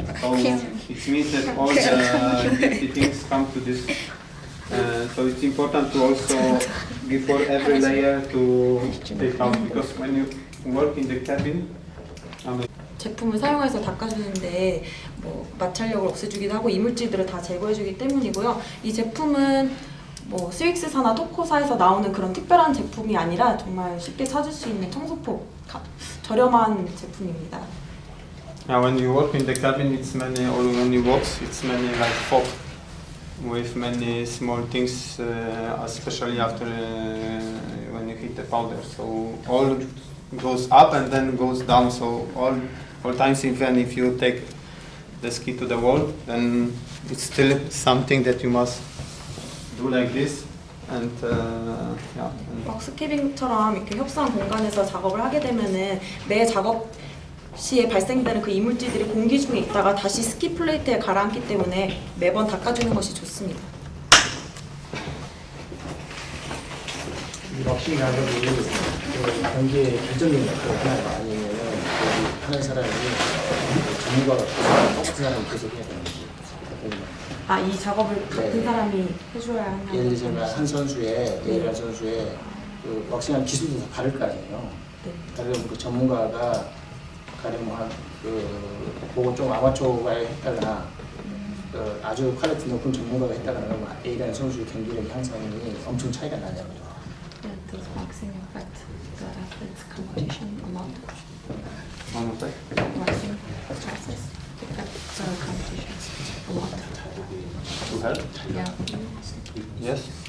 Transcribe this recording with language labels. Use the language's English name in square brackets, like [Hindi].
[English] So it means that all the things come to this. So it's important to also before every layer to take out, because when you work in the cabin. [Korean] 제품을 사용해서 닦아주는데 뭐 마찰력을 없애주기도 하고 이물질들을 다 제거해주기 때문이고요. 이 제품은 뭐 스윅스사나 토코사에서 나오는 그런 특별한 제품이 아니라 정말 쉽게 찾을 수 있는 청소포 저렴한 제품입니다. [English] When you work in the cabin, it's many, or when you walk, it's many like fob with many small things, especially after when you hit the powder. So all goes up and then goes down. So all times, even if you take the ski to the wall, then it's still something that you must do like this. And yeah. [Korean] 스키빙처럼 이렇게 협상 공간에서 작업을 하게 되면은 매 작업 시에 발생되는 그 이물질들이 공기 중에 있다가 다시 스키 플레이트에 가라앉기 때문에 매번 닦아주는 것이 좋습니다. 이 왁싱 작업이 경기의 결정적인 역할을 하나요? 아니면 하는 사람이 전문가가 똑같은 사람이 계속 해야 되는지. 이 작업을 같은 사람이 해줘야 하는. 예를 들면 한 선수의 A라는 선수의 그 왁싱한 기술도 다 다를 거 아니에요. 다른 그 전문가가 가령 그거 좀 아마추어가 했다거나 아주 퀄리티 높은 전문가가 했다거나 그러면 A라는 선수의 경기력 향상이 엄청 차이가 나냐고요. [English] Does waxing affect the athlete's competition a lot? Waxing process affects the competition a lot. To help? Yeah. Yes.